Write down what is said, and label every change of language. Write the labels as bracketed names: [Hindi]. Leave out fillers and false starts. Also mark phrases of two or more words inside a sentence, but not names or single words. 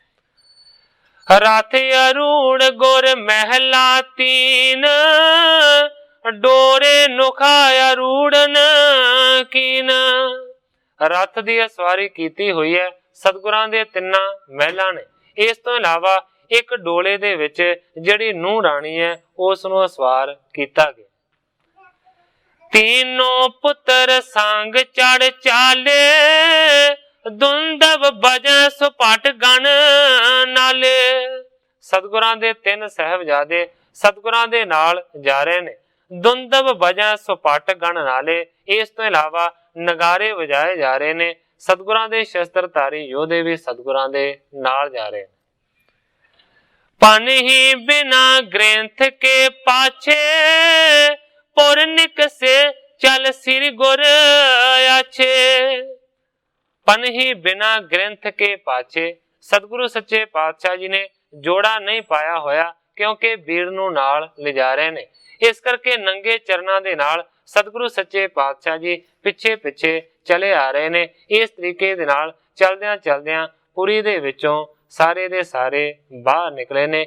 [Braj] रथ अरूड़ गुर महिला तीन, डोरे नुखा अरूड़न कीन। [Punjabi] ਰਥ ਦੀ ਸਵਾਰੀ ਕੀਤੀ ਹੋਈ ਹੈ ਸਤਿਗੁਰਾਂ ਦੇ ਤਿੰਨਾਂ ਮਹਿਲਾਂ ਨੇ। ਇਸ ਤੋਂ ਇਲਾਵਾ ਇੱਕ ਡੋਲੇ ਦੇ ਵਿੱਚ ਜਿਹੜੀ ਨੂੰਹ ਰਾਣੀ ਹੈ ਉਸ ਨੂੰ ਸਵਾਰ ਕੀਤਾ ਗਿਆ। [Braj] तीनों पुत्र संग चढ़ चाले, दुंदव बजै सुपट गण नाले। [Punjabi] ਸਤਗੁਰਾਂ ਦੇ ਤੀਨ ਸਾਹਿਬਜ਼ਾਦੇ ਸਤਗੁਰਾਂ ਦੇ ਨਾਲ ਜਾ ਰਹੇ ਨੇ। [Braj] दुंदव बजै सुपट गण नाले। [Punjabi] ਇਸ ਤੋ ਇਲਾਵਾ ਨਗਾਰੇ ਵਜਾਏ ਜਾ ਰਹੇ ਨੇ। ਸਤਗੁਰਾਂ ਦੇ ਸ਼ਸਤ੍ਰਧਾਰੀ ਯੋਧੇ ਭੀ ਸਤਗੁਰਾਂ ਦੇ ਨਾਲ ਜਾ ਰਹੇ ਨੇ। [Braj] पन ही बिना ग्रंथ के पाछे, पुरनिक से चल सिर गुर आछे। पन ही बिना ग्रंथ के पाछे। [Punjabi] ਸਤਗੁਰੂ ਸੱਚੇ ਪਾਤਸ਼ਾਹ ਜੀ ਨੇ ਜੋੜਾ ਨਹੀਂ ਪਾਇਆ ਹੋਇਆ ਕਿਉਂਕਿ ਭੀੜ ਨੂੰ ਨਾਲ ਲੇ ਜਾ ਰਹੇ ਨੇ। ਇਸ ਕਰਕੇ ਨੰਗੇ ਚਰਨਾ ਦੇ ਨਾਲ ਸਤਗੁਰੂ ਸੱਚੇ ਪਾਤਸ਼ਾਹ ਜੀ ਪਿਛੇ ਪਿਛੇ ਚਲੇ ਆ ਰਹੇ ਨੇ। ਇਸ ਤਰੀਕੇ ਦੇ ਨਾਲ ਚਲਦਿਆਂ ਚਲਦਿਆਂ ਪੁਰੀ ਦੇ ਵਿਚੋਂ ਸਾਰੇ ਦੇ ਸਾਰੇ ਬਾਹਰ ਨਿਕਲੇ ਨੇ।